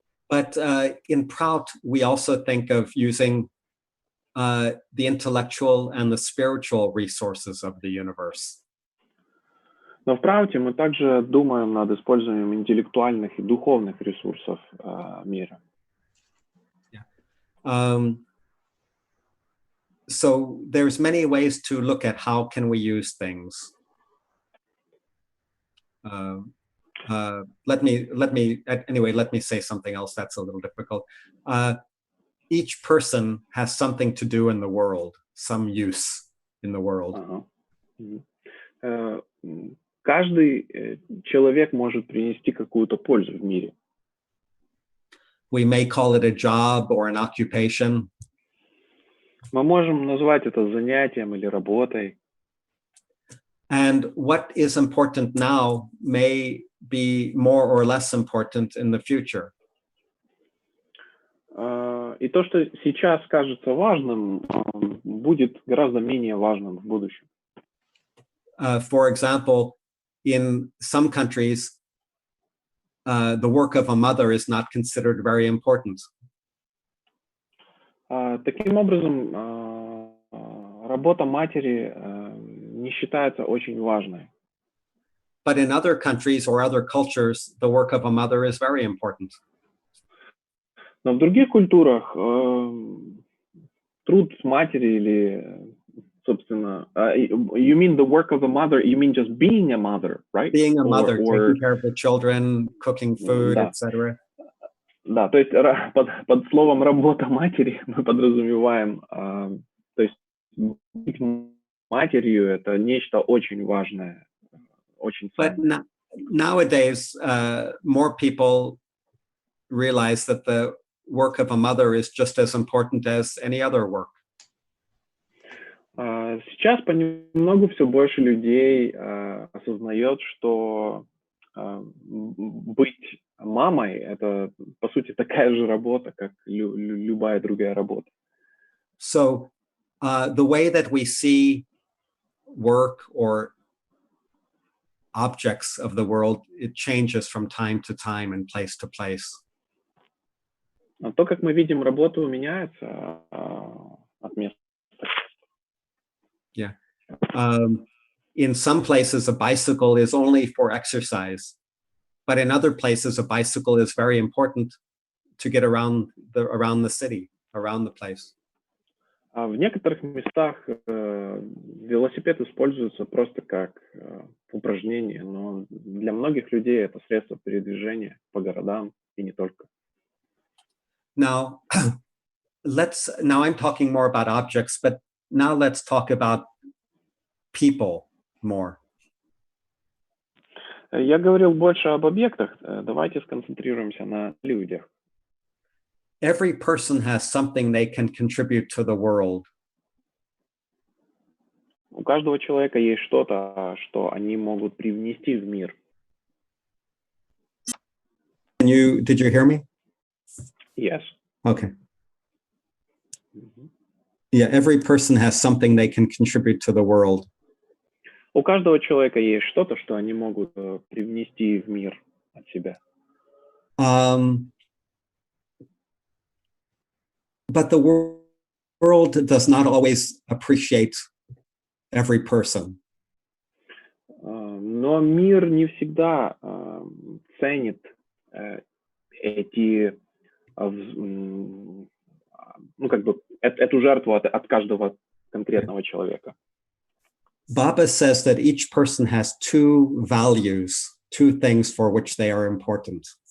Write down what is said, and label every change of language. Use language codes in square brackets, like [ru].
[en] But in ПРАУТу, we also think of using the intellectual and the spiritual resources of the universe. [ru] Но в ПРАУТе мы также думаем над использованием интеллектуальных и духовных ресурсов мира. [en] So there's many ways to look at how can we use things. Let me say something else that's a little difficult. Each person has something to do in the world, some use in the world. [ru] Каждый человек может принести какую-то пользу в мире. [en] We may call it a job or an occupation. [ru] Мы можем назвать это занятием или работой. [en] And what is important now may be more or less important in the future. [ru] И то, что сейчас кажется важным, будет гораздо менее важным в будущем. [en] For example, in some countries, the work of a mother is not considered very important. [ru] Таким образом, работа матери не считается очень важной. [en] But in other countries or other cultures, the work of a mother is very important. [ru] Но в других культурах труд матери или, собственно, [en] you mean the work of a mother, you mean just being a mother, right? Being a mother, taking care of the children, cooking food, etc. [ru] Да, то есть под словом «работа матери» мы подразумеваем, то есть быть матерью — это нечто очень важное, очень ценное. [en] But nowadays, more people realize that the work of a mother is just as important as any other work. [ru] Сейчас понемногу все больше людей осознает, что быть мамой — это, по сути, такая же работа, как любая другая работа. [en] So the way that we see work or objects of the world, it changes from time to time and place to place. [ru] То, как мы видим работу, меняется от места к месту. [en] Yeah. In some places, a bicycle is only for exercise, but in other places, a bicycle is very important to get around the city, around the place. [ru] В некоторых местах велосипед используется просто как упражнение, но для многих людей это средство передвижения по городам и не только. [en] Now, I'm talking more about objects, but now let's talk about people more. [ru] Я говорил больше об объектах. Давайте сконцентрируемся на людях. [en] Every person has something they can contribute to the world. [ru] У каждого человека есть что-то, что они могут привнести в мир. [en] Did you hear me? Yes. Okay. Yeah, every person has something they can contribute to the world. [ru] У каждого человека есть что-то, что они могут привнести в мир от себя. [en] But the world does not always appreciate every person. [ru] Но мир не всегда ценит эти, эту жертву от каждого конкретного человека. [en] Baba says that each person has two values, two things for which they are important.